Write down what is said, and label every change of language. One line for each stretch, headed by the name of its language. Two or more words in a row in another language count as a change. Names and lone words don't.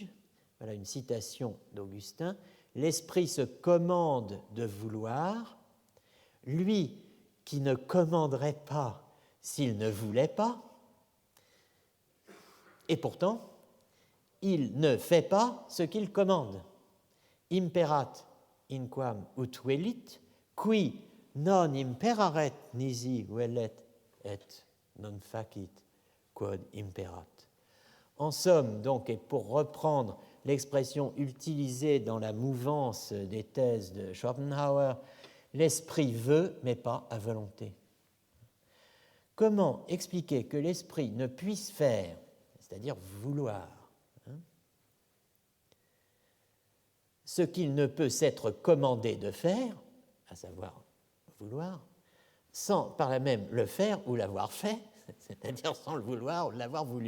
French: Voilà une citation d'Augustin. L'esprit se commande de vouloir, lui qui ne commanderait pas s'il ne voulait pas, et pourtant, il ne fait pas ce qu'il commande.
Latin: Imperat inquam ut velit, qui non imperaret nisi velet et non facit quod imperat.
French: En somme, donc, et pour reprendre l'expression utilisée dans la mouvance des thèses de Schopenhauer, l'esprit veut, mais pas à volonté. Comment expliquer que l'esprit ne puisse faire, c'est-à-dire vouloir, ce qu'il ne peut s'être commandé de faire, à savoir vouloir, sans par là même le faire ou l'avoir fait, c'est-à-dire sans le vouloir ou l'avoir voulu.